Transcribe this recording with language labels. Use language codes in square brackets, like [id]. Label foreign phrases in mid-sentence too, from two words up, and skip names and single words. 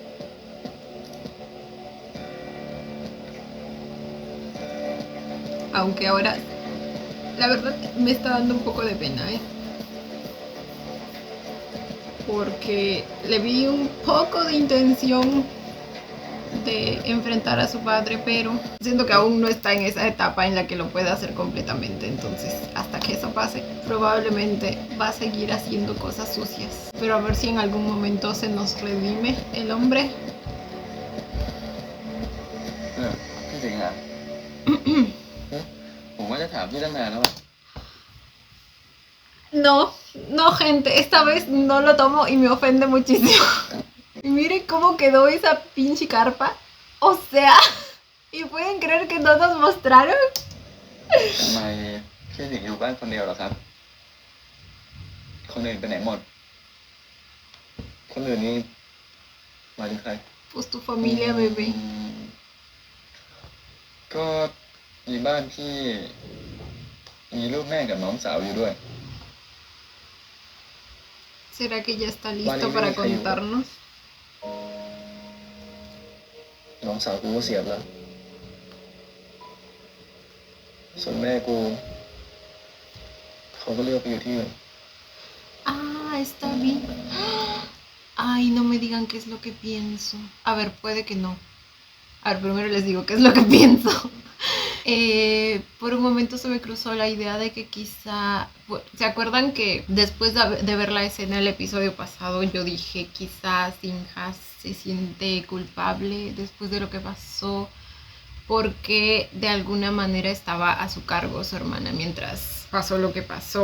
[es] Aunque ahora, la verdad, me está dando un poco de pena, porque le vi un poco de intención de enfrentar a su padre, pero siento que aún no está en esa etapa en la que lo pueda hacer completamente. Entonces, hasta que eso pase, probablemente va a seguir haciendo cosas sucias. Pero a ver si en algún momento se nos redime el hombre. [th] พี่สิงห์อ่ะ ผมว่าจะถามพี่ตั้งนานแล้ว [es] No, gente, esta vez no lo tomo y me ofende muchísimo. Y miren cómo quedó esa pinche carpa. O sea, ¿y pueden creer que no nos mostraron? [th] ทำไมพี่สิงห์อยู่บ้านคนเดียวเหรอครับ คนอื่นไปไหนหมด คนอื่นนี่หมายถึงใคร [es] Pues tu familia, bebé. [th] ก็มีบ้านที่มีลูกแม่กับน้องสาวอยู่ด้วย [es] ¿Será que ya está listo para contarnos? [th] น้องสาวกูก็เสียบแล้ว ส่วนแม่กูเขาก็เลือกไปอยู่ที่อื่น [es] Ah, está bien. Ay, no me digan qué es lo que pienso. A ver, puede que no. A ver, primero les digo qué es lo que pienso. Por un momento se me cruzó la idea de que quizá... ¿Se acuerdan que después de ver la escena del episodio pasado yo dije quizás Sinja se siente culpable después de lo que pasó porque de alguna manera estaba a su cargo su hermana mientras pasó lo que pasó?